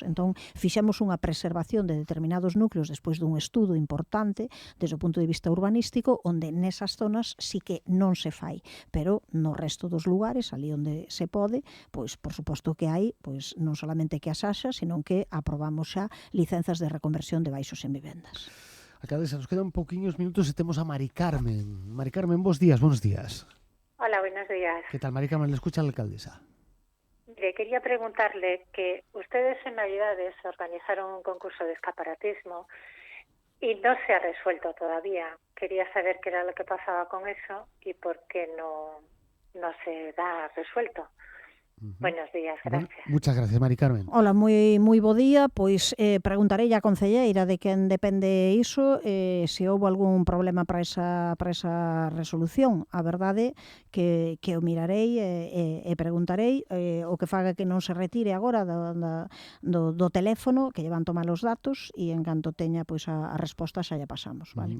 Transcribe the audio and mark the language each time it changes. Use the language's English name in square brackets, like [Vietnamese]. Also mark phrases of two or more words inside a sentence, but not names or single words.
[Galician] Entón, fixemos unha preservación de determinados núcleos despois dun estudo importante desde o punto de vista urbanístico, onde nesas zonas sí que non se fai, pero no resto dos lugares, ali onde se pode, pois por suposto que hai, pois non solamente que as haxa, senón que aprobamos xa licenzas de reconversión de baixos en vivendas. Alcaldesa, nos quedan poquinhos minutos e temos a Mari Carmen. [Spanish] Mari Carmen, buenos días. Hola, buenos días. ¿Qué tal, Mari Carmen? Le escucha la alcaldesa. Mire, quería preguntarle que ustedes en Navidades organizaron un concurso de escaparatismo y no se ha resuelto todavía. Quería saber qué era lo que pasaba con eso y por qué no se da resuelto. Buenos días, gracias. Bueno, muchas gracias, Mari Carmen. [Galician] Hola, moi bo día. Pois preguntarei á concelleira de quen depende iso, se houve algún problema para esa resolución. A verdade que o mirarei e preguntarei, o que faga que non se retire agora do teléfono, que llevan tomar os datos, e en canto teña pois a resposta xa lla pasamos, vale?